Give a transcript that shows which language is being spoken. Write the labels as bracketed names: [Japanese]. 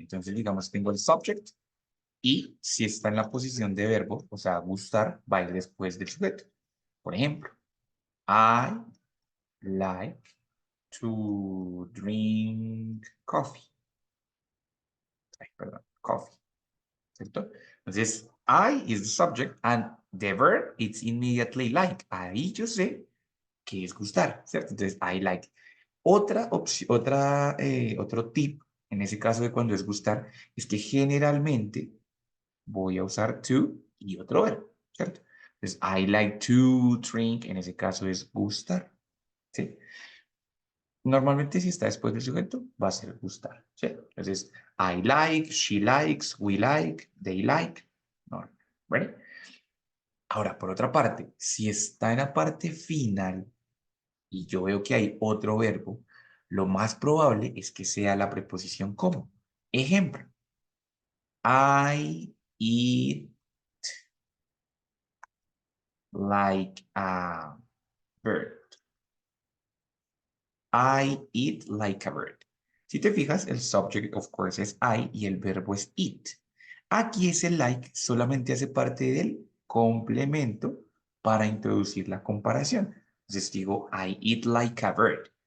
[Spanish] Entonces, digamos, tengo el subject y si está en la posición de verbo, o sea, gustar, va a ir después del sujeto. Por ejemplo, [English] I like to drink coffee. [Spanish] Ay, perdón, coffee, ¿cierto? [English] Entonces, I is the subject and the verb, it's immediately like. [Spanish] Ahí yo sé que es gustar, ¿cierto? Entonces, [English] I like. [Spanish] Otra opción, otro tip, en ese caso de cuando es gustar, es que generalmente voy a usar to y otro verbo, ¿cierto? Entonces, [English] I like to drink, [Spanish] en ese caso es gustar, ¿sí? Normalmente si está después del sujeto, va a ser gustar, ¿sí? [English] Entonces, I like, she likes, we like, they like, no, ¿right? [Spanish] Ahora, por otra parte, si está en la parte final y yo veo que hay otro verbo, lo más probable es que sea la preposición como. [English] Ejemplo, I eat like a bird. I eat like a bird. [Spanish] Si te fijas, el subject, [English] of course, [Spanish] es I y el verbo es eat. Aquí ese like solamente hace parte del complemento para introducir la comparación. Entonces digo, [English] I eat like a bird.